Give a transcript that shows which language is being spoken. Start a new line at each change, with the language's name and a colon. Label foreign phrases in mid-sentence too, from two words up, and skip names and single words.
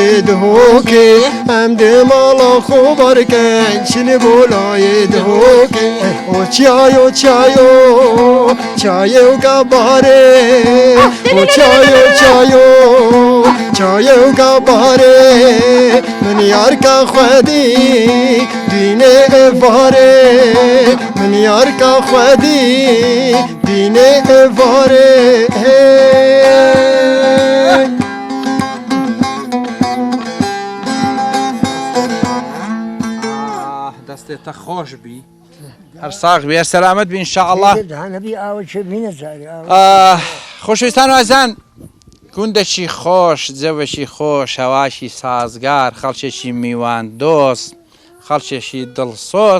Kurdish: دهوکه ام ده مالا خوبارکن چن بولای دهوکه او چایو چایو چایو گباره او چایو چایو چایو گباره من یار کا خودی دینه واره من یار کا خودی دینه واره
Central Kurdish: دەستێتە خۆش بی هەر ساغ بێ سەلامەت بی ئینشاءالله. خۆشەویستان و ئازان گوندێکی خۆش جەوێکی خۆش هەواشی سازگار خەڵکێکی میوان دۆست خەڵکێکی دڵسۆز